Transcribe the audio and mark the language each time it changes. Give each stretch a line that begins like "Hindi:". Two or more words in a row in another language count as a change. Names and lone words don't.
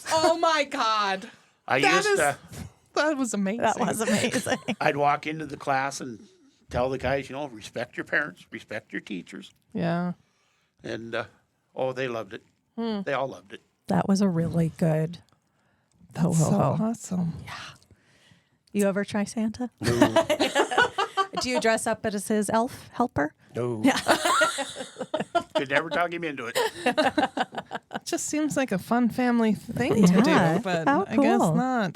English: Oh my God. I That used is- to. That was amazing. That was amazing. I'd walk into the class and tell the guys, you know, respect your parents, respect your teachers, Yeah. and they loved it. They all loved it. That was a really good ho ho So ho. awesome. You ever try Santa? No, Do you dress up as his elf helper? no. Could never talk him into it. It just seems like a fun family thing to Yeah. do, but How I guess cool. not.